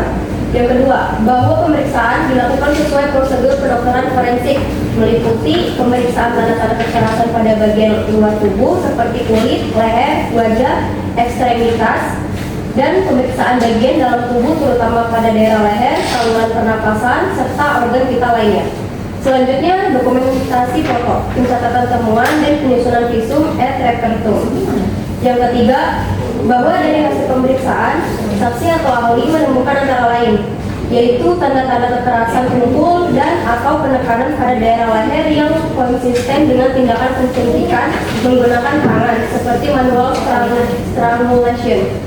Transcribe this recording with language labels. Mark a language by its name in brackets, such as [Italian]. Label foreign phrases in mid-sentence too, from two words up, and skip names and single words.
[Indonesian] Yang kedua, bahwa pemeriksaan dilakukan sesuai prosedur kedokteran forensik, meliputi pemeriksaan tanda-tanda kekerasan pada bagian luar tubuh seperti kulit, leher, wajah, ekstremitas, dan pemeriksaan bagian dalam tubuh terutama pada daerah leher, saluran pernapasan, serta organ vital lainnya. Selanjutnya, dokumentasi foto, pencatatan temuan, dan penyusunan [Latin] visum et repertum. [Indonesian] Yang ketiga, bahwa dari hasil pemeriksaan, saksi atau ahli menemukan antara lain, yaitu tanda-tanda kekerasan tubuh dan atau penekanan pada daerah leher yang konsisten dengan tindakan pensuntikan menggunakan tangan, seperti [English] manual strangulation.